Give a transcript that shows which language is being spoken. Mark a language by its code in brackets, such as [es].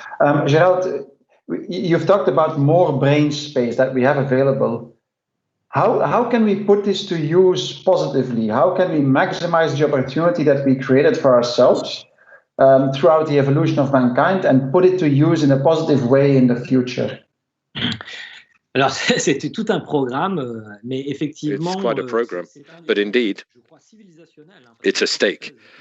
[en] Gérald, you've talked about more brain space that we have available. How can we put this to use positively? How can we maximize the opportunity that we created for ourselves throughout the evolution of mankind and put it to use in a positive way in the future? [fr] Alors, c'était tout un programme, mais effectivement... [en] It's quite a program, but indeed, it's a stake.